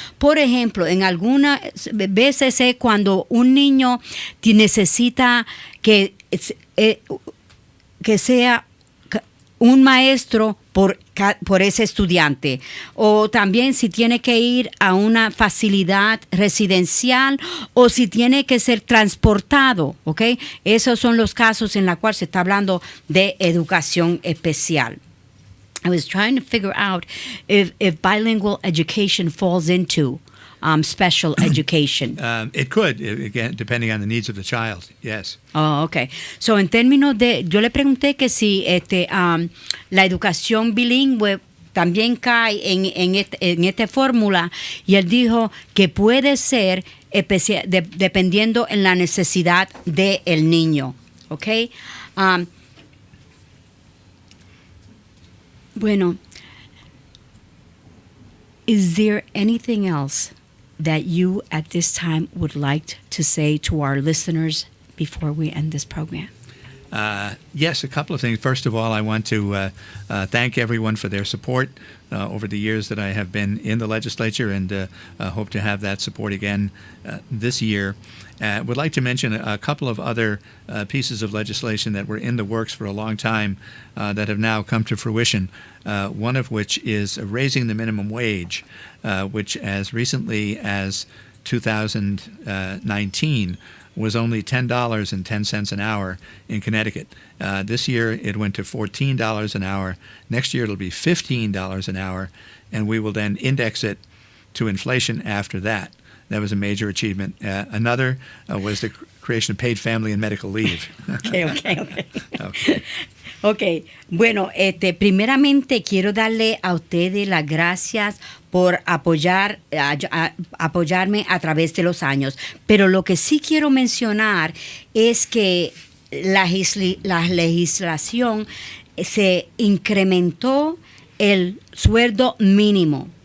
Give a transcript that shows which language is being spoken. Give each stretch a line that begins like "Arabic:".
Spanish: Por ejemplo, en algunas veces cuando un niño necesita que sea un maestro por ese estudiante, o también si tiene que ir a una facilidad residencial, o si tiene que ser transportado, ¿ok? Esos son los casos en los cuales se está hablando de educación especial.
English: I was trying to figure out if bilingual education falls into special education. It could, again, depending on the needs of the child, yes. Oh, okay.
Spanish: So, en términos yo le pregunté que si la educación bilingüe también cae en esta fórmula, y él dijo que puede ser dependiendo en la necesidad del niño, okay.
English: Bueno, is there anything else that you at this time would like to say to our listeners before we end this program? Yes, a couple of things. First of all, I want to thank everyone for their support over the years that I have been in the legislature, and hope to have that support again this year. Would like to mention a couple of other pieces of legislation that were in the works for a long time that have now come to fruition, one of which is raising the minimum wage, which as recently as 2019 was only $10.10 an hour in Connecticut. This year it went to $14 an hour. Next year it'll be $15 an hour, and we will then index it to inflation after that. That was a major achievement. Another was the creation of paid family and medical leave. Okay. Okay.
Spanish: Ok, bueno, primeramente quiero darle a ustedes las gracias por apoyarme a través de los años. Pero lo que sí quiero mencionar es que la legislación se incrementó el sueldo mínimo.